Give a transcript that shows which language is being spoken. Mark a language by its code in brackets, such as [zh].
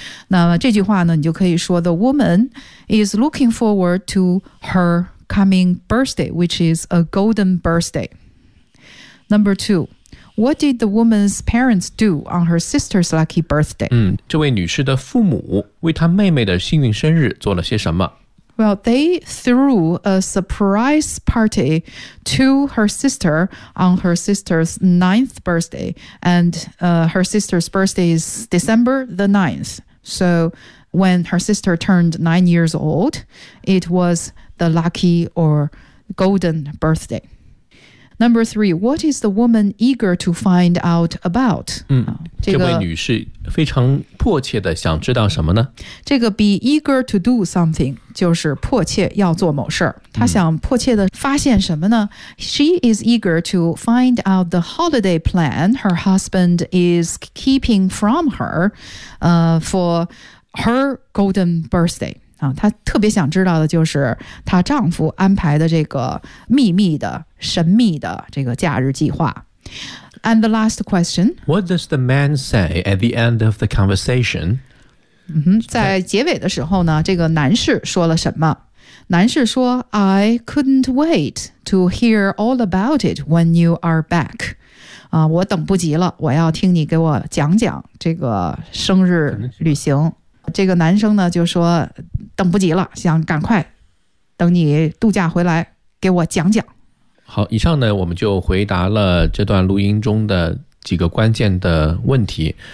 [zh] 那么这句话呢，你就可以说 [en] the woman is looking forward to her coming birthday, which is a golden birthday. Number two. What did the woman's parents do on her sister's lucky birthday? [zh] 这位女士的父母为她妹妹的幸运生日做了些什么? [en] Well, they threw a surprise party to her sister on her sister's 9th birthday. And her sister's birthday is December the 9th. So when her sister turned 9 years old, it was the lucky or golden birthday. Number three, what is the woman eager to find out about? [zh] 这位女士非常迫切的想知道什么呢？这个 [en] be eager to do something [zh] 就是迫切要做某事儿。她想迫切的发现什么呢？ [en] She is eager to find out the holiday plan her husband is keeping from her, for her golden birthday. [zh] 她特别想知道的就是她丈夫安排的这个秘密的神秘的这个假日计划。 [en] And the last question, What does the man say at the end of the conversation? [zh] 在结尾的时候呢，这个男士说了什么？男士说 [en] I couldn't wait to hear all about it when you are back. [zh] 我等不及了，我要听你给我讲讲这个生日旅行。这个男生呢就说等不及了，想赶快等你度假回来给我讲讲。好，以上呢我们就回答了这段录音中的几个关键的问题。